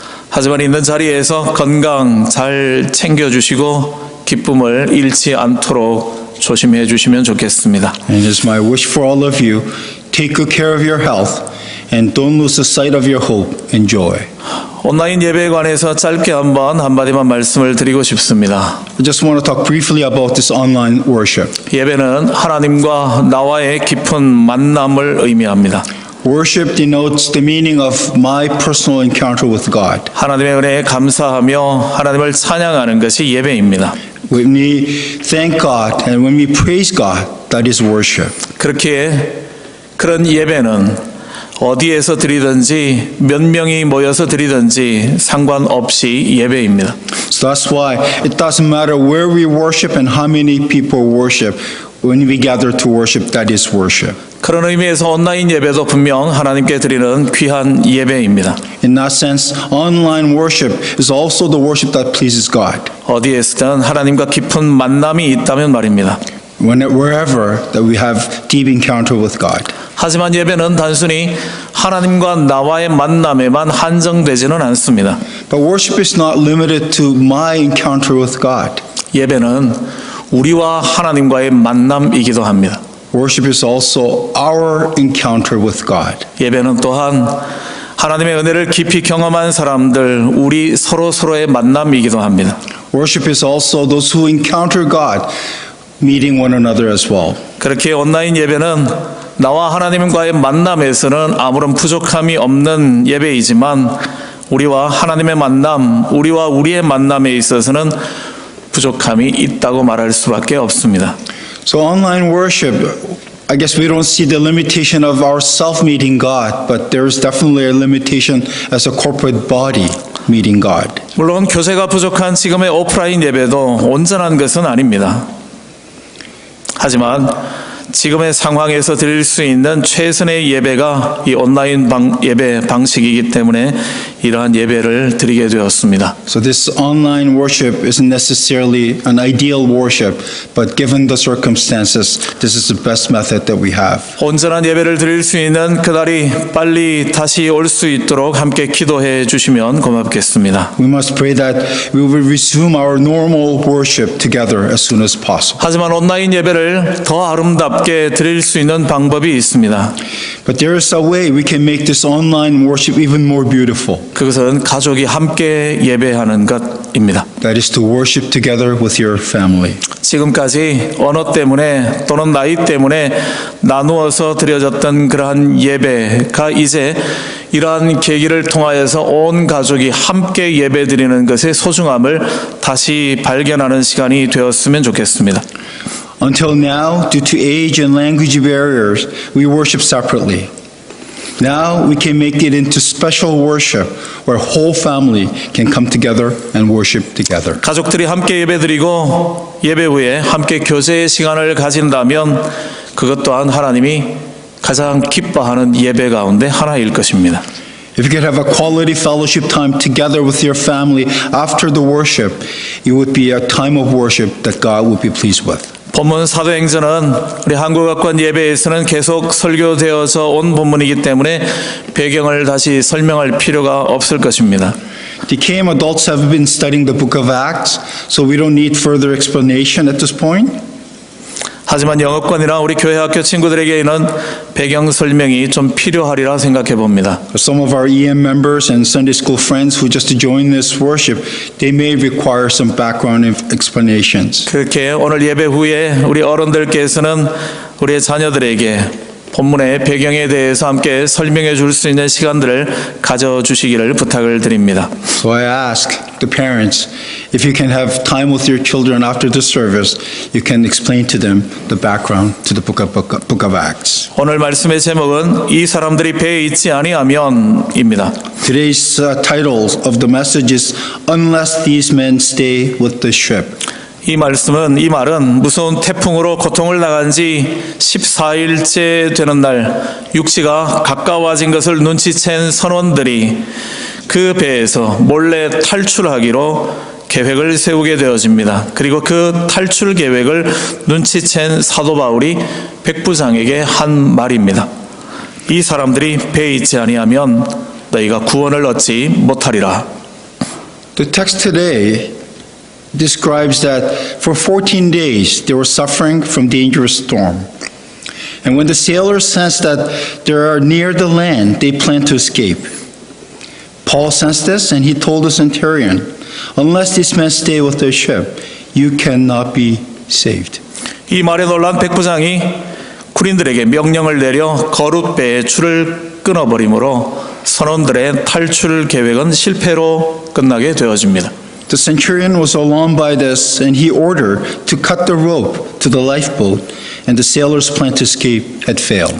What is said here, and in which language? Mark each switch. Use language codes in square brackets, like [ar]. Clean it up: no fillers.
[ko] 하지만 있는 자리에서 건강 잘 챙겨주시고 기쁨을 잃지 않도록 조심해 주시면 좋겠습니다. [en] And it is my wish for all of you, take good care of your health and don't lose the sight of your hope and joy. [ko] 온라인 예배에 관해서 짧게 한마디만 말씀을 드리고 싶습니다. [en] I just want to talk briefly about this online worship. [ko] 예배는 하나님과 나와의 깊은 만남을 의미합니다. [en] Worship denotes the meaning of my personal encounter with God. [ko] 하나님의 은혜에 감사하며 하나님을 찬양하는 것이 예배입니다. [en] When we thank God and when we praise God, that is worship. [ko] 그렇게 그런 예배는 어디에서 드리든지 몇 명이 모여서 드리든지 상관없이 예배입니다. [en] So that's why it doesn't matter where we worship and how many people worship. When we gather to worship, that is worship. [ko] 그런 의미에서 온라인 예배도 분명 하나님께 드리는 귀한 예배입니다. [en] In that sense, online worship is also the worship that pleases God. [ko] 어디에서든 하나님과 깊은 만남이 있다면 말입니다. [en] Wherever that we have deep encounter with God. [ko] 하지만 예배는 단순히 하나님과 나와의 만남에만 한정되지는 않습니다. [en] But worship is not limited to my encounter with God. [ko] 예배는 우리와 하나님과의 만남이기도 합니다. [en] Worship is also our encounter with God. [ko] 예배는 또한 하나님의 은혜를 깊이 경험한 사람들, 우리 서로의 만남이기도 합니다. [en] Worship is also those who encounter God, meeting one another as well. [ko] 그렇게 온라인 예배는 나와 하나님과의 만남에서는 아무런 부족함이 없는 예배이지만 우리와 하나님의 만남, 우리와 우리의 만남에 있어서는 부족함이 있다고 말할 수밖에 없습니다. [en] So online worship, I guess we don't see the limitation of ourselves meeting God, but there is definitely a limitation as a corporate body meeting God. [ko] 물론 교제가 부족한 지금의 오프라인 예배도 온전한 것은 아닙니다. 하지만 지금의 상황에서 드릴 수 있는 최선의 예배가 이 온라인 예배 방식이기 때문에 이러한 예배를 드리게 되었습니다. [en] So this online worship isn't necessarily an ideal worship, but given the circumstances, this is the best method that we have. [ko] 온전한 예배를 드릴 수 있는 그날이 빨리 다시 올 수 있도록 함께 기도해 주시면 고맙겠습니다. [en] We must pray that we will resume our normal worship together as soon as possible. [ko] 하지만 온라인 예배를 더 아름답게 드릴 수 있는 방법이 있습니다. [en] But there is a way we can make this online worship even more beautiful. [ko] 그것은 가족이 함께 예배하는 것입니다. [en] That is to worship together with your family. [ko] 지금까지 언어 때문에 또는 나이 때문에 나누어서 드려졌던 그러한 예배가 이제 이러한 계기를 통하여서 온 가족이 함께 예배드리는 것의 소중함을 다시 발견하는 시간이 되었으면 좋겠습니다. [en] Until now, due to age and language barriers, we worship separately. Now we can make it into special worship where whole family can come together and worship together. [ko] 가족들이 함께 예배드리고 예배 후에 함께 교제의 시간을 가진다면 그것 또한 하나님이 가장 기뻐하는 예배 가운데 하나일 것입니다. [en] If you could have a quality fellowship time together with your family after the worship, it would be a time of worship that God would be pleased with. [ko] 본문 사도행전은 우리 한국어권 예배에서는 계속 설교되어서 온 본문이기 때문에 배경을 다시 설명할 필요가 없을 것입니다. [en] Decaying adults have been studying the book of Acts, so we don't need further explanation at this point. [ko] 하지만 영어권이나 우리 교회 학교 친구들에게는 배경 설명이 좀 필요하리라 생각해 봅니다. [en] Some of our EM members and Sunday school friends who just joined this worship, they may require some background explanations. [ko] 그렇게 오늘 예배 후에 우리 어른들께서는 우리의 자녀들에게 본문의 배경에 대해서 함께 설명해 줄 수 있는 시간들을 가져주시기를 부탁을 드립니다. [en] So I ask the parents, if you can have time with your children after the service, you can explain to them the background to the book of Acts. [ko] 오늘 말씀의 제목은 이 사람들이 배에 있지 아니하면입니다. [en] Today's title of the message is Unless These Men Stay with the Ship. [ko] 이 말은 무서운 태풍으로 고통을 당한 지 14일째 되는 날 육지가 가까워진 것을 눈치챈 선원들이 그 배에서 몰래 탈출하기로 계획을 세우게 되어집니다. 그리고 그 탈출 계획을 눈치챈 사도 바울이 백부장에게 한 말입니다. 이 사람들이 배에 있지 아니하면 너희가 구원을 얻지 못하리라. [en] The text today describes that for 14 days they were suffering from dangerous storm. And when the sailors sensed that they are near the land, they planned to escape. Paul sensed this and he told the centurion, unless these men stay with their ship, you cannot be saved. [ko] 이 말에 놀란 백부장이 군인들에게 명령을 내려 거룻배의 줄을 끊어버리므로 선원들의 탈출 계획은 실패로 끝나게 되어집니다. [en] The centurion was alarmed by this, and he ordered to cut the rope to the lifeboat, and the sailors' plan to escape had failed.